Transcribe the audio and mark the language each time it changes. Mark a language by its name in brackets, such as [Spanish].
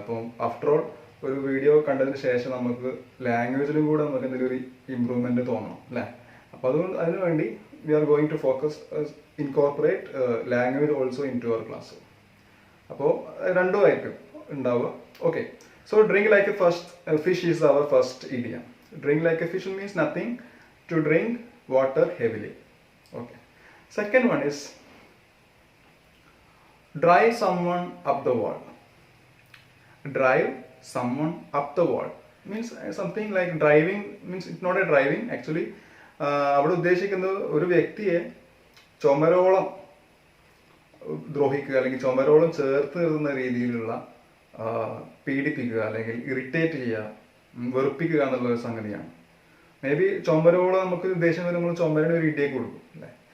[Malayalam] അപ്പം after all ഒരു video കണ്ടതിന് ശേഷം നമുക്ക് ലാംഗ്വേജിലും കൂടെ നമുക്ക് എന്തെങ്കിലും ഒരു ഇമ്പ്രൂവ്മെന്റ് തോന്നണം അല്ലേ. അപ്പോൾ അതുകൊണ്ട് അതിനുവേണ്ടി [English] We are going to focus incorporate language also into our class. [Malayalam] അപ്പോൾ രണ്ടും ആയിരിക്കും ഉണ്ടാവുക. [English] Okay, so drink like a fish is our first idiom. Drink like a fish means nothing to drink water heavily. Okay. Second one is drive someone up the wall. Drive someone up the wall means something like driving means it's not a driving actually. [Malayalam] അവിടെ ഉദ്ദേശിക്കുന്നത് ഒരു വ്യക്തിയെ ചുമരോളം ദ്രോഹിക്കുക അല്ലെങ്കിൽ ചുമരോളം ചേർത്ത് നിർത്തുന്ന രീതിയിലുള്ള പീഡിപ്പിക്കുക അല്ലെങ്കിൽ irritate ചെയ്യുക, വെറുപ്പിക്കുക എന്നുള്ള ഒരു സംഗതിയാണ്. മേ ബി ചുമരോളം നമുക്ക് ദേഷ്യം വരും, നമ്മൾ ചുമരിന് ഒരു ഇടിയേക്ക് കൊടുക്കും അല്ലേ.